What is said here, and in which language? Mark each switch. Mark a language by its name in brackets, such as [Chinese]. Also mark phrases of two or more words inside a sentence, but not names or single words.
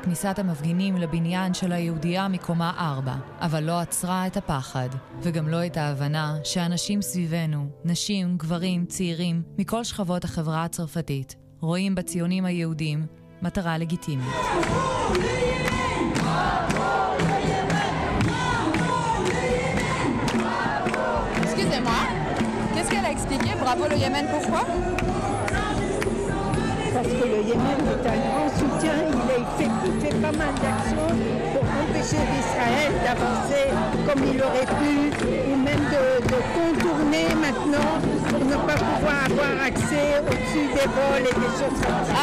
[Hebrew] כניסת המפגינים לבניין של היהודייה מקומה 4, אבל לא עצרה את הפחד, וגם לא את ההבנה שאנשים סביבנו, נשים, גברים, צעירים, מכל שכבות החברה הצרפתית, רואים בציונים היהודים מטרה לגיטימית. [French] Excusez-moi, qu'est-ce qu'elle a expliqué? Bravo le Yémen, pourquoi? Parce que le Yémen est un grand soutien, il fait pas mal d'actions pour empêcher l'Israël d'avancer comme il aurait pu, ou même de contourner maintenant pour ne pas pouvoir avoir accès au-dessus des vols et des choses comme ça.